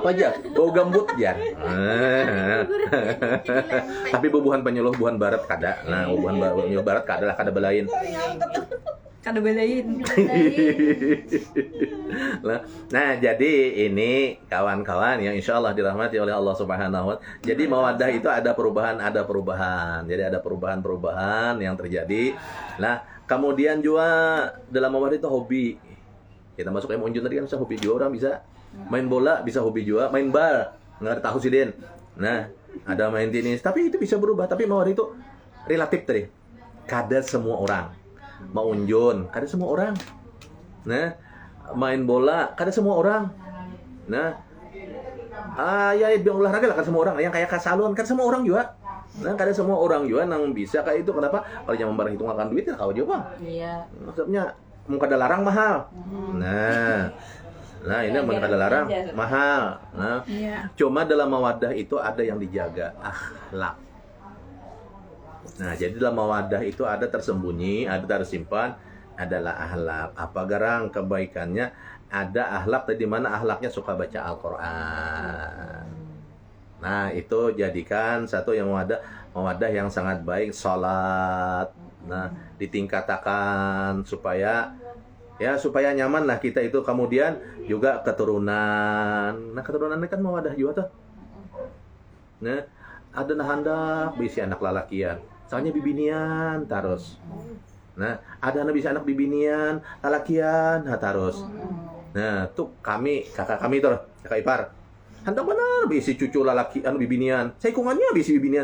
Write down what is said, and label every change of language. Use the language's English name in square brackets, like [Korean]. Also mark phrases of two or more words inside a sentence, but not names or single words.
[Indonesian] Apa aja? Bau gambut ya. [Banjar] Tapi bubuhan penyuluh buhan barat kada. Nah, bubuhan penyuluh barat kada lah kada belain. Kada belain. [Indonesian] Nah, jadi ini kawan-kawan yang [Arabic] insya Allah [Indonesian] dirahmati oleh Allah [Arabic] Subhanahu wa Ta'ala. [Indonesian] Jadi mawaddah itu ada perubahan. Jadi ada perubahan yang terjadi. Nah, kemudian juga dalam mawaddah itu hobi. Kita masuk yang unjun tadi kan bisa hobi juga, orang bisa main bola, bisa hobi juga, main bal. Nggak tahu sih Den. Nah, ada main tenis, tapi itu bisa berubah. Tapi mawaddah itu relatif tadi. [Banjar] Kada semua orang. Mau unjun, kada semua orang. Nah, main bola, kada semua orang. Nah, ya biang olahraga lah kada semua orang. Yang kayak kasalon, kada semua orang juga. Nah, kada semua orang juga nang bisa kayak itu. Kenapa? Kalau yang membarang hitungan duit ya kau juga, Bang. Iya. Maksudnya mau kada larang mahal. Nah, Nah, ini yang kada larang mahal. Nah, Iya. [Indonesian] cuma dalam mawaddah itu ada yang dijaga, akhlak. Nah, jadi dalam mawaddah itu ada tersembunyi, ada tersimpan, adalah akhlak. Apa garang kebaikannya? Ada akhlak di mana akhlaknya suka baca Al-Qur'an. Nah, itu jadikan satu yang mawaddah yang sangat baik, salat. Nah, ditingkatkan supaya nyaman lah kita itu, kemudian juga keturunan. Nah, keturunan ini kan mawadah juga tuh. [Banjar] Nah, ada nah hendak bisi anak lalakian, soalnya bibinian terus. Nah, ada anak bisa anak bibinian lalakian terus. Nah, tuh kakak kami tuh, kakak ipar. Hendak benar bisi cucu lalaki anu bibinian. Saikungannya bisi bibinian.